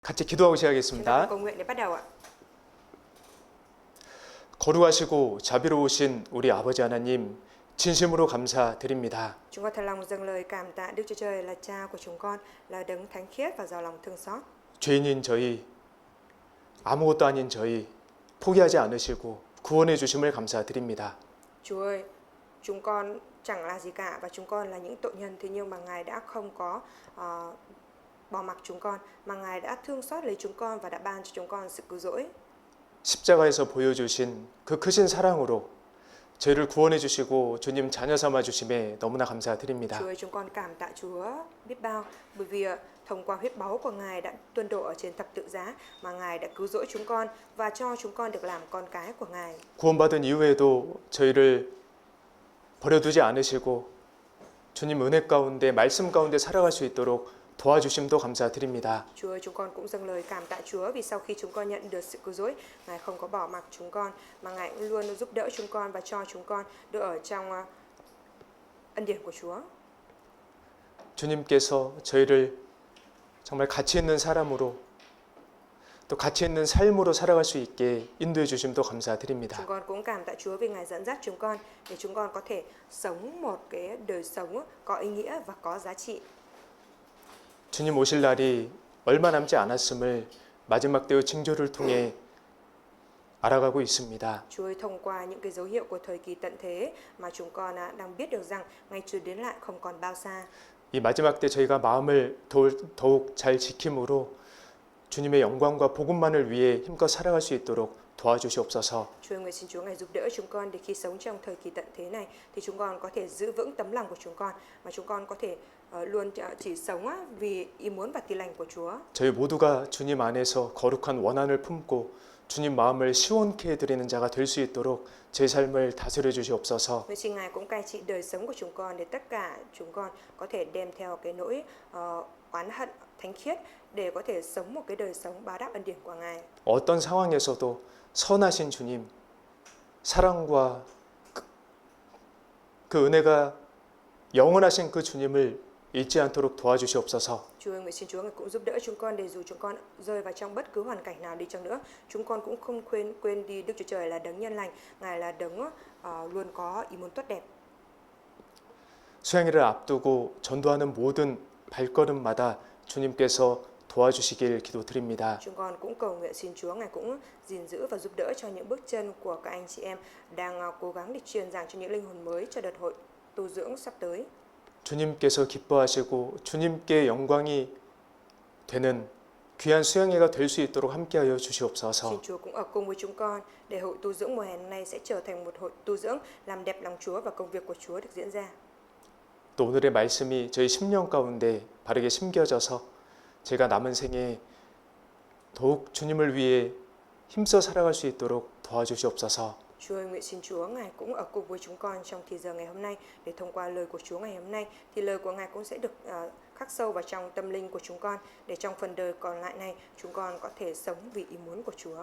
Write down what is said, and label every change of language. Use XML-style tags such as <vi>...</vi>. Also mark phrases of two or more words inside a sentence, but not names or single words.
<ko>같이 기도하고</ko> <vi>Chúng ta</vi> <ko>시작하겠습니다.</ko> <vi>cầu nguyện để bắt đầu ạ.</vi> <ko>거룩하시고 자비로우신 우리 아버지 하나님, 진심으로 감사드립니다.</ko> <vi>Chúng con thật lòng dâng lời cảm tạ Đức Chúa Trời là Cha của chúng con, là đấng thánh khiết và giàu lòng thương xót.</vi> <ko>죄인인 저희, 아무것도 아닌 저희 포기하지 않으시고 구원해 주심을 감사드립니다.</ko> <vi>Chúa ơi, chúng con chẳng là gì cả và chúng con là những tội nhân, thế nhưng mà Ngài đã không có bỏ mặc chúng con, mà Ngài đã thương xót lấy chúng con và đã ban cho chúng con sự cứu rỗi.</vi> <ko>십자가에서 보여주신 그 크신 사랑으로 저희를 구원해 주시고 주님 자녀 삼아 주심에 너무나 감사드립니다.</ko> <vi>Chúa ơi, chúng con cảm tạ Chúa biết bao, bởi vì thông qua huyết báu của Ngài đã tuôn đổ ở trên thập tự giá mà Ngài đã cứu rỗi chúng con và cho chúng con được làm con cái của Ngài.</vi> <ko>구원받은 이후에도 저희를 버려두지 않으시고 주님 은혜 가운데 말씀 가운데 살아갈 수 있도록 도와주심도 감사드립니다.</ko> <vi>Chúa ơi, chúng con cũng dâng lời cảm tạ Chúa vì sau khi chúng con nhận được sự cứu rỗi, Ngài không có bỏ mặc chúng con mà Ngài cũng luôn giúp đỡ chúng con và cho chúng con được ở trong ân điển của Chúa.</vi> <ko>주님께서 저희를 정말 가치 있는 사람으로 또 가치 있는 삶으로 살아갈 수 있게 인도해 주심도 감사드립니다.</ko> <vi>Chúng con cũng cảm tạ Chúa vì Ngài dẫn dắt chúng con để chúng con có thể sống một cái đời sống có ý nghĩa và có giá trị.</vi> <ko>주님 오실 날이 얼마 남지 않았음을 마지막 때의 징조를 통해 알아가고 있습니다.</ko> <vi>Chúa ơi, thông qua những cái dấu hiệu của thời kỳ tận thế mà chúng con đang biết được rằng ngày Chúa đến lại không còn bao xa.</vi> <ko>이 마지막 때 저희가 마음을 더욱 잘 지킴으로 주님의 영광과 복음만을 위해 힘껏 살아갈 수 있도록 도와주시옵소서.</ko> <vi>Chúa ơi, nguyện xin Chúa Ngài giúp đỡ chúng con để khi sống trong thời kỳ tận thế này thì chúng con có thể giữ vững tấm lòng của chúng con, mà chúng con có thể luôn chỉ sống vì ý muốn và tin lành của Chúa.</vi> <ko>저희 모두가 주님 안에서 거룩한 원한을 품고 주님 마음을 시원케 해드리는 자가 될 수 있도록 제 삶을 다스려 주시옵소서.</ko> <vi>Nguyện xin Ngài cũng cai trị đời sống của chúng con để tất cả chúng con có thể đem theo cái nỗi oán hận thánh khiết để có thể sống một cái đời sống báo đáp ân điển của Ngài.</vi> <ko>어떤 상황에서도 선하신 주님, 사랑과 그 은혜가 영원하신 그 주님을 잊지 않도록 도와주시옵소서.</ko> <vi>Chúa ơi, nguyện xin Chúa Ngài cũng giúp đỡ chúng con để dù chúng con rơi vào trong bất cứ hoàn cảnh nào đi chăng nữa, chúng con cũng không quên đi Đức Chúa Trời là đấng nhân lành, Ngài là đấng luôn có ý muốn tốt đẹp.</vi> <ko>수양회를 앞두고 전도하는 모든 발걸음마다 주님께서 도와주시길 기도드립니다.</ko> <vi>Chúng con cũng cầu nguyện xin Chúa Ngài cũng gìn giữ và giúp đỡ cho những bước chân của các anh chị em đang cố gắng để truyền giảng cho những linh hồn mới cho đợt hội tu dưỡng sắp tới.</vi> <ko>주님께서 기뻐하시고 주님께 영광이 되는 귀한 수양회가 될 수 있도록 함께하여 주시옵소서.</ko> <vi>Xin Chúa cũng ở cùng với chúng con để hội tu dưỡng mùa hè này sẽ trở thành một hội tu dưỡng làm đẹp lòng Chúa và công việc của Chúa được diễn ra.</vi> <ko>또 오늘의 말씀이 저희 심령 가운데 바르게 심겨져서 제가 남은 생에 더욱 주님을 위해 힘써 sal아갈 수 있도록 도와주시옵소서.</ko> <vi>Chúa ơi, nguyện xin Chúa Ngài cũng ở cùng với chúng con trong thời giờ ngày hôm nay để thông qua lời của Chúa ngày hôm nay thì lời của Ngài cũng sẽ được khắc sâu vào trong tâm linh của chúng con để trong phần đời còn lại này chúng con có thể sống vì ý muốn của Chúa.</vi>